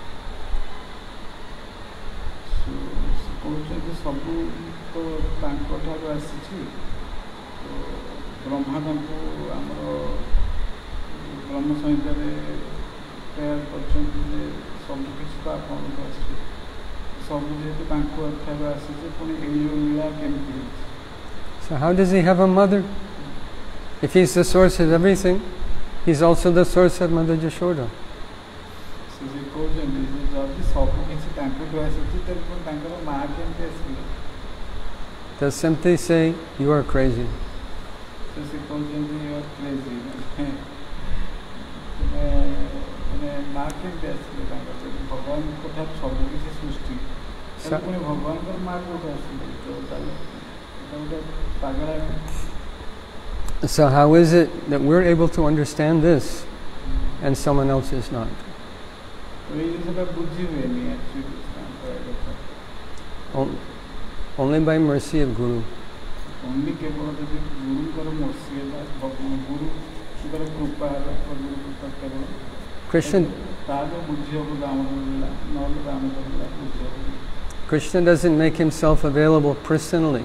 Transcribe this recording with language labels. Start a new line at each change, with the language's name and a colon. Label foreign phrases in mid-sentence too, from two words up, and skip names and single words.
Odia: କହୁଛନ୍ତି ସବୁ ତ ତାଙ୍କଠାରୁ ଆସିଛି. ବ୍ରହ୍ମା ତାଙ୍କୁ ଆମର ବ୍ରହ୍ମ ସଂହିତାରେ ପ୍ରେୟାର କରିଛନ୍ତି ଯେ ସବୁ କିଛି ତ ଆପଣଙ୍କୁ ଆସିଛି. ସବୁ ଯେହେତୁ ତାଙ୍କ ଠାରୁ ଆସିଛି ପୁଣି ଏଇ ଯେଉଁ ଲୀଳା କେମିତି ହେଇଛି.
English: So how does he have a mother? If he's the source of everything, he's also the source of Mother Yashoda.
Odia: ସେ କହୁଛନ୍ତି ଯେ ଯଦି ସବୁ କିଛି ତାଙ୍କଠୁ ଆସିଛି ତାହେଲେ ପୁଣି ତାଙ୍କର ମା କେମିତି ଆସିଲେ.
English: They'll simply say, you are crazy.
Odia: ସେ କହୁଛନ୍ତି
English: you are crazy
Odia: ମାନେ ମା କେମିତି ଆସିଲେ ତାଙ୍କର ଭଗବାନଙ୍କ ଠାରୁ ସବୁ କିଛି ସୃଷ୍ଟି ପୁଣି ଭଗବାନଙ୍କର ମା କେଉଁଠୁ ଆସିଲେ ତ ତାହେଲେ ଗୋଟେ ପାଗଳା.
English: So how is it that we're able to understand this and someone else is not? Only by mercy of Guru.
Hindi: ओनली केवल जब गुरुंकर मर्सी है गुरुंकर कृपा है गुरु कृपा केवल
English: Krishna doesn't make himself available personally.